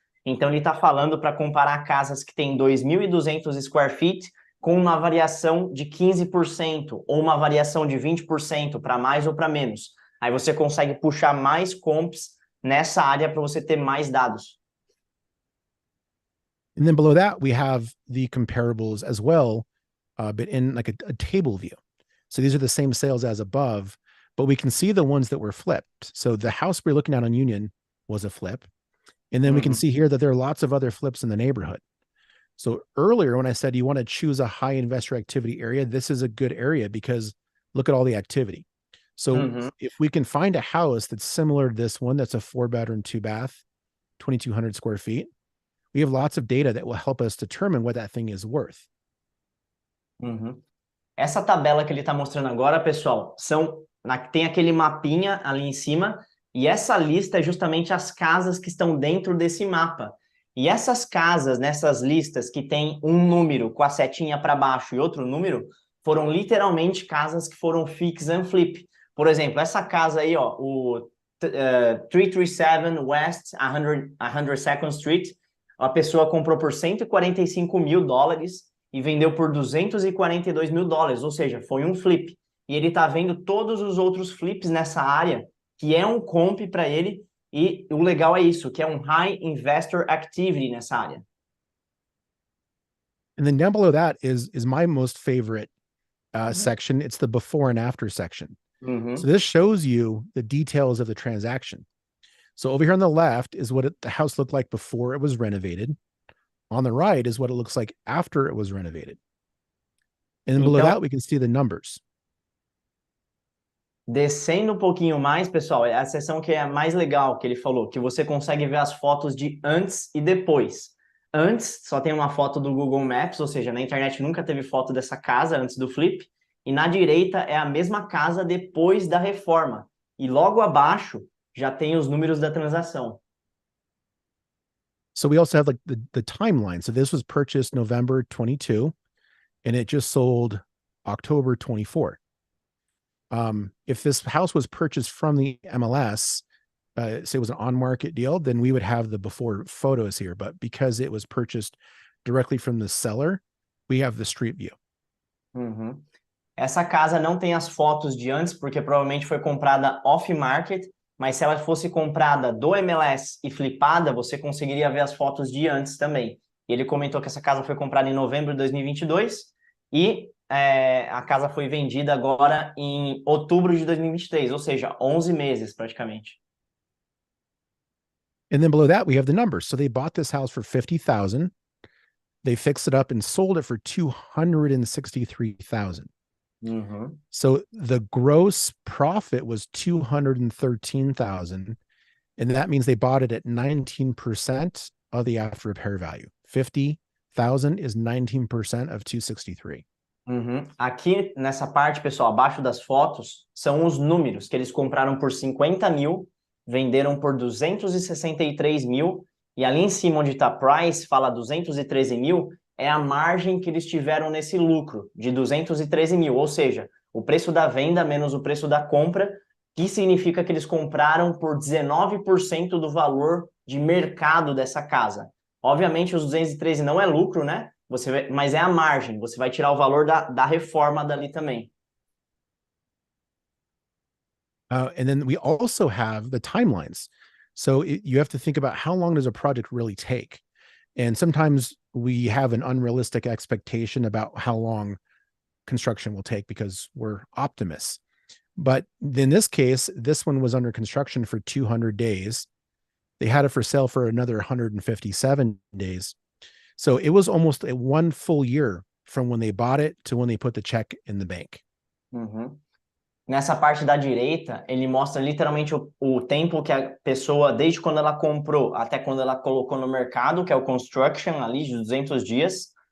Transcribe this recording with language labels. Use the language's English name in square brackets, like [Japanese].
[Portuguese] Então, ele está falando para comparar casas que têm 2.200 [English] square feet [Portuguese] com uma variação de 15% ou uma variação de 20% para mais ou para menos. Aí você consegue puxar mais comps nessa área para você ter mais dados. [English] And then below that, we have the comparables as well, but in like a table view. So these are the same sales as above, but we can see the ones that were flipped. So the house we're looking at on Union was a flip. And then we can see here that there are lots of other flips in the neighborhood. So earlier when I said you want to choose a high investor activity area, this is a good area because look at all the activity. So if we can find a house that's similar to this one, that's a 4-bedroom, 2-bath, 2,200 square feet, we have lots of data that will help us determine what that thing is worth. [Portuguese] Essa tabela que ele está mostrando agora, pessoal, tem aquele mapinha ali em cima, e essa lista é justamente as casas que estão dentro desse mapa. E essas casas, nessas listas que tem um número com a setinha para baixo e outro número, foram literalmente casas que foram [English] fix and flip. [Portuguese] Por exemplo, essa casa aí, ó, o 337 West 102nd Street, a pessoa comprou por $145 mil e vendeu por $242 mil, ou seja, foi um flip. E ele está vendo todos os outros flips nessa área, que é um comp para ele, e o legal é isso, que é um [English] high investor activity [Portuguese] nessa área. [English] And then down below that is my most favorite section. It's the before and after section. So this shows you the details of the transaction. So over here on the left is what the house looked like before it was renovated. On the right is what it looks like after it was renovated. And then below that, we can see the numbers. [Portuguese] Descendo um pouquinho mais, pessoal, é a seção que é a mais legal que ele falou, que você consegue ver as fotos de antes e depois. Antes, só tem uma foto do Google Maps, ou seja, na internet nunca teve foto dessa casa antes do flip. E na direita é a mesma casa depois da reforma. E logo abaixo já tem os números da transação. [English] So we also have like the timeline. So this was purchased November 22 and it just sold October 24. If this house was purchased from the MLS, say it was an on-market deal, then we would have the before photos here. But because it was purchased directly from the seller, we have the street view. [Portuguese] Essa casa não tem as fotos de antes, porque provavelmente foi comprada off-market, mas se ela fosse comprada do MLS e flipada, você conseguiria ver as fotos de antes também. E ele comentou que essa casa foi comprada em novembro de 2022 e a casa foi vendida agora em outubro de 2023, ou seja, 11 meses praticamente. [English] And then below that, we have the numbers. So they bought this house for $50,000. They fixed it up and sold it for $263,000. So the gross profit was $213,000. And that means they bought it at 19% of the after repair value. $50,000 is 19% of 263. [Portuguese] Aqui nessa parte, pessoal, abaixo das fotos, são os números que eles compraram por 50 mil, venderam por 263 mil, e ali em cima onde está price, fala 213 mil, é a margem que eles tiveram nesse lucro, de 213 mil, ou seja, o preço da venda menos o preço da compra, que significa que eles compraram por 19% do valor de mercado dessa casa. Obviamente, os 213 não é lucro, né? Mas é a margem, você vai tirar o valor da reforma dali também. [English] And then we also have the timelines. So you have to think about how long does a project really take? And sometimes we have an unrealistic expectation about how long construction will take because we're optimists. But in this case, this one was under construction for 200 days. They had it for sale for another 157 days. So it was almost a 1 full year from when they bought it to when they put the check in the bank. Uhum. [Portuguese] Nessa parte da direita, ele mostra literalmente o tempo que a pessoa, desde quando ela comprou até quando ela colocou no mercado, que é o construction ali, de 200 dias.